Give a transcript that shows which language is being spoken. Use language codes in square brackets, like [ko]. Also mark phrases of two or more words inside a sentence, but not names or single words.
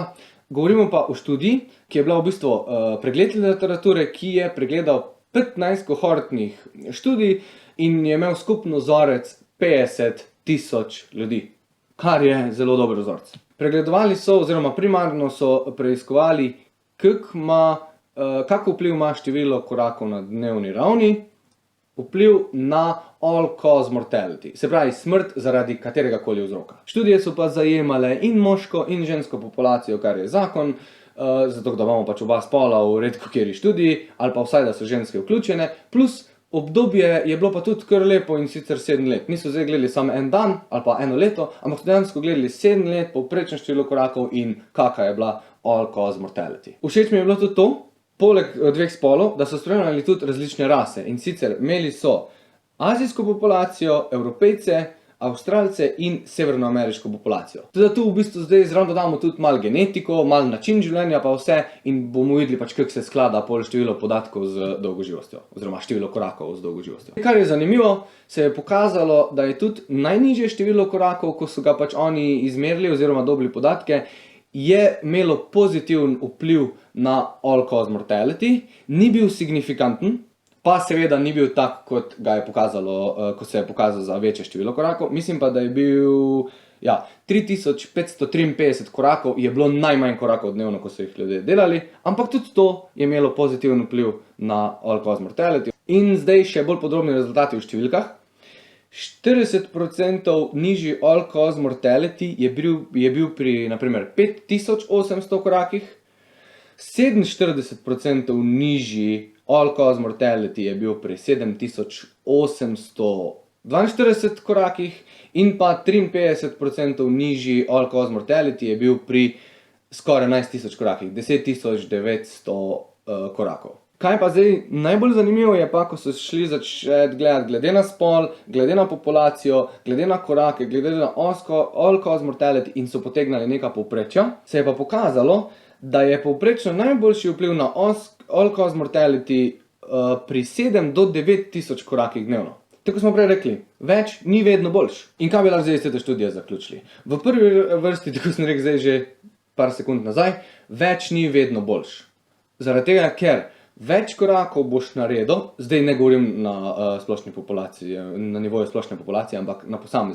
[sl] Govorimo pa o študiji, ki je bila v bistvu pregled literature, ki je pregledal 15 kohortnih študij in je imel skupno vzorec 50 tisoč ljudi, kar je zelo dober vzorec. Pregledovali so, oziroma primarno so preiskovali, kakšen vpliv ima število korakov na dnevni ravni, vpliv na [en] all-cause mortality, [sl] se pravi smrt zaradi katerega koli vzroka. Študije so pa zajemale in moško in žensko populacijo, kar je zakon, zato da imamo pač oba spola v redkokateri študiji, ali pa vsaj, da so ženske vključene, plus obdobje je bilo pa tudi kar lepo in sicer 7 let. Niso zdaj gledali samo en dan ali pa eno leto, ampak dejansko gledali 7 let, povprečno število korakov in kakšna je bila [en] all-cause mortality. [sl] Všeč mi je bilo tudi to, poleg dveh spolov, da so spremljali tudi različne rase in sicer imeli so azijsko populacijo, Evropejce, Avstralce in severnoameriško populacijo. Teda tu v bistvu zdaj zraven dodamo tudi malo genetiko, malo način življenja pa vse in bomo videli pač, kako se sklada pol število podatkov z dolgoživostjo, oziroma število korakov z dolgoživostjo. Kar je zanimivo, se je pokazalo, da je tudi najnižje število korakov, ko so ga pač oni izmerili oziroma dobili podatke, je imelo pozitiven vpliv na [en] all-cause mortality, [sl] ni bil signifikanten, pa seveda ni bil tak, kot ga je pokazalo, ko se je pokazal za večje število korakov. Mislim pa, da je bil 3553 korakov je bilo najmanj korakov dnevno, ko so jih ljudje delali, ampak tudi to je imelo pozitiven vpliv na [en] all-cause mortality. [sl] In zdaj še bolj podrobni rezultati v številkah. 40% nižji [en] all-cause mortality [sl] je bil pri, na primer, 5800 korakih, 47% nižji [en] all-cause mortality [sl] je bil pri 7842 korakih in pa 53% nižji [en] all-cause mortality [sl] je bil pri skoraj 11 000 korakih, 10 900 korakov. Kaj pa zdaj najbolj zanimivo je pa, ko so šli začeti gledati glede na spol, glede na populacijo, glede na korake, glede na [en] all-cause mortality [sl] in so potegnali neka povprečja, se je pa pokazalo, da je povprečno najboljši vpliv na [en] all-cause mortality [sl] pri 7 do 9 tisoč korakih dnevno. Tako smo prej rekli, več ni vedno boljš. In kaj bi lahko zdaj iz te študije zaključili? V prvi vrsti, tako sem rekel zdaj že par sekund nazaj, več ni vedno boljš. Zaradi tega, ker več korakov boš naredil, zdaj ne govorim na splošni populaciji, na nivoju splošne populacije, ampak na posamezniku.